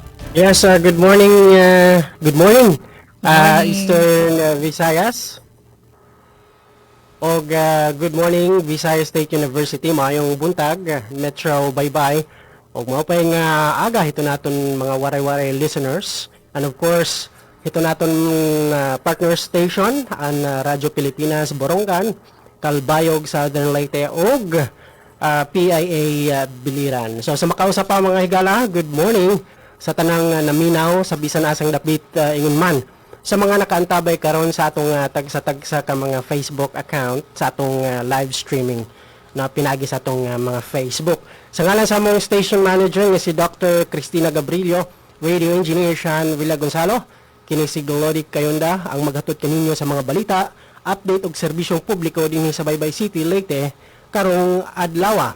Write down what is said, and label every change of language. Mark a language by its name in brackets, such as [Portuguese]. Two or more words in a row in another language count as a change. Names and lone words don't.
[English] Yes, good morning. Good morning, [Cebuano] Morning. Eastern Visayas. Og [English] good morning, [Cebuano] Visayas State University. Maayong buntag, Metro Baybay. Og [Waray] mao pa nga aga hito naton mga waray-waray listeners. [English] And of course, [Waray] hito naton [English] partner station [Waray] ang Radyo Pilipinas Borongan, Calbayog Southern Leyte og PIA Biliran. [Cebuano] So sa makausap pa mga higala, [English] good morning [Cebuano] sa tanang naminaw sa bisan asang dapit ingon man. Sa mga nakaantabay karon sa atong tagsa-tagsa ka mga [English] Facebook account [Cebuano] sa atong live streaming na pinagi sa atong mga Facebook. Sa ngalan sa among [English] station manager [Cebuano] nga si Dr. Cristina Gabrilio, [English] radio engineer [Cebuano] Sean Villa Gonzalo, kini si Glody Kayunda ang maghatod kaninyo sa mga balita, update og serbisyong publiko dinhi sa Baybay City, Leyte karong adlaw.